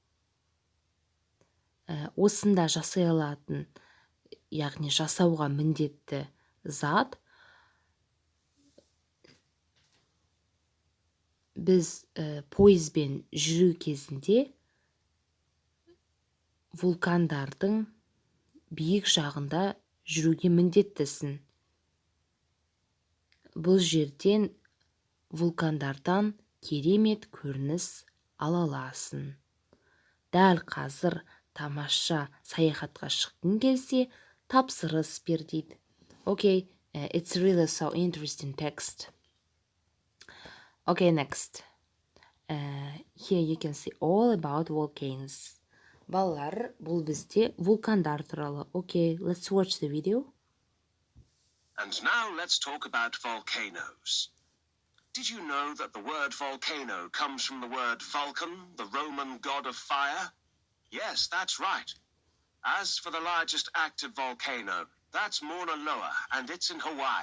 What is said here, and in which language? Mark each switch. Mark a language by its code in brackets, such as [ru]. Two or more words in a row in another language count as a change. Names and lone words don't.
[kk] Осында жасай алатын, яғни жасауға міндетті зат, біз пойызбен жүру кезінде вулкандардың биік жағында жүруге міндеттісің. Бұл жерден вулкандардан керемет көрініс ала аласың. Дәл қазір тамаша саяхатқа шыққың келсе, тапсырыс бер дейді. [en] Okay, it's really so interesting text. Okay, next. Here you can see all about volcanoes. [kk] Балалар, бұл бізде вулкандар туралы. [en] Okay, let's watch the video. And now let's talk about volcanoes. Did you know that the word volcano comes from the word Vulcan, the Roman god of fire? Yes, that's right. As for the largest active volcano, that's Mauna Loa, and it's in Hawaii.